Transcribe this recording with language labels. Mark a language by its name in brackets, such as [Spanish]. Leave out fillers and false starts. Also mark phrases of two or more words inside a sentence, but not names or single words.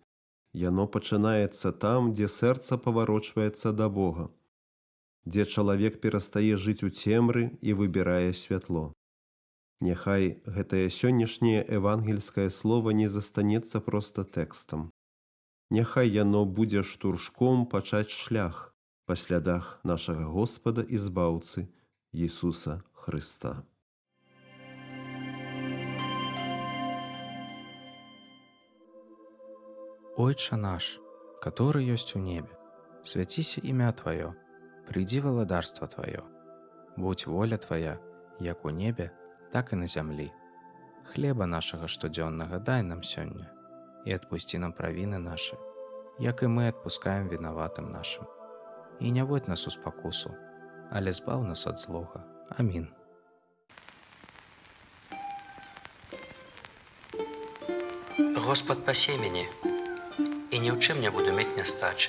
[Belarusian] Яно пачынаецца там, дзе сэрца паварочваецца да Бога, дзе чалавек перастае жыць у цемры і выбірае святло. Няхай гэтае сённяшняе евангельскае слово не застанецца проста тэкстам. Няхай яно будзе штуршком пачаць шлях па слядах нашага Господа і Збаўцы Ісуса Хрыста. [Russian] Отче наш, который есть у небе, святися имя Твое, приди владарство Твое, будь воля Твоя, як у небе, так и на землі. Хлеба нашего [Belarusian] штодзённага дай нам сёння, [Russian] и отпусти нам правины наши, [Belarusian] як і мы адпускаем вінаватым нашым. І не водь нас у спакусу, але збаў нас ад злога. Амін. Господ пасе мяне, і ні ў чым не буду мець нястачы.